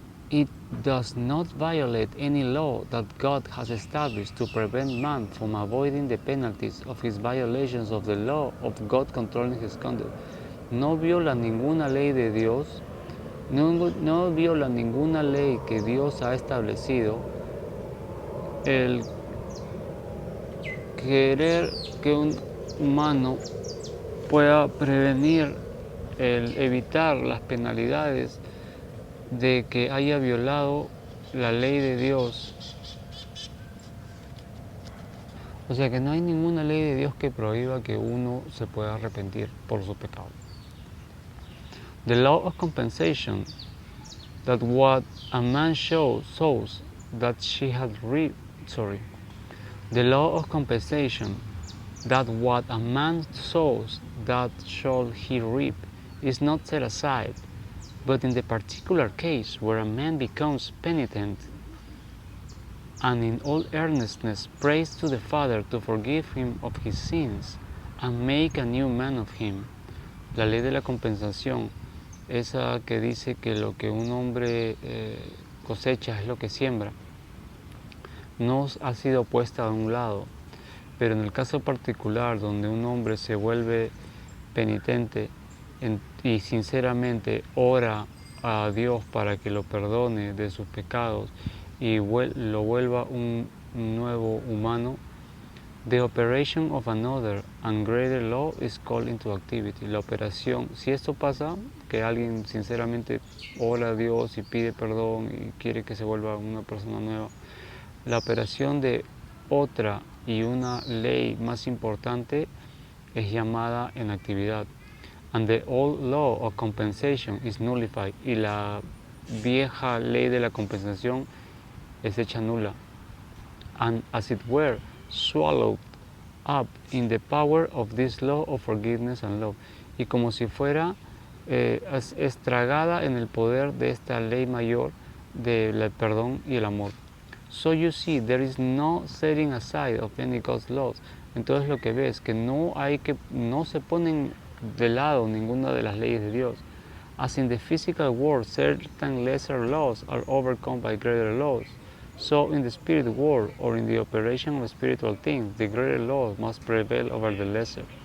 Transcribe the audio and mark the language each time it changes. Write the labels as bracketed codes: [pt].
[en] It does not violate any law that God has established to prevent man from avoiding the penalties of his violations of the law of God controlling his conduct. [es] No viola ninguna ley de Dios, no viola ninguna ley que Dios ha establecido el querer que un humano pueda prevenir, el evitar las penalidades de que haya violado la ley de Dios. O sea que no hay ninguna ley de Dios que prohíba que uno se pueda arrepentir por su pecado. [en] The law of compensation, that what a man sows that she had reaped, The law of compensation, that what a man sows that shall he reap, is not set aside, but in the particular case where a man becomes penitent and in all earnestness prays to the Father to forgive him of his sins and make a new man of him. [es] La ley de la compensación, esa que dice que lo que un hombre cosecha es lo que siembra, no ha sido puesta a un lado, pero en el caso particular donde un hombre se vuelve penitente y sinceramente ora a Dios para que lo perdone de sus pecados y lo vuelva un nuevo humano, [en] the operation of another and greater law is called into activity. [es] La operación, si esto pasa, que alguien sinceramente ora a Dios y pide perdón y quiere que se vuelva una persona nueva, la operación de otra y una ley más importante es llamada en actividad. [en] And the old law of compensation is nullified. [es] Y la vieja ley de la compensación es hecha nula. [en] And as it were, swallowed up in the power of this law of forgiveness and love. [es] Y como si fuera estragada en el poder de esta ley mayor del perdón y el amor. [en] So you see, there is no setting aside of any God's laws. [es] Entonces lo que ves que no se ponen de lado ninguna de las leyes de Dios. [en] As in the physical world, certain lesser laws are overcome by greater laws. So in the spirit world, or in the operation of spiritual things, the greater laws must prevail over the lesser.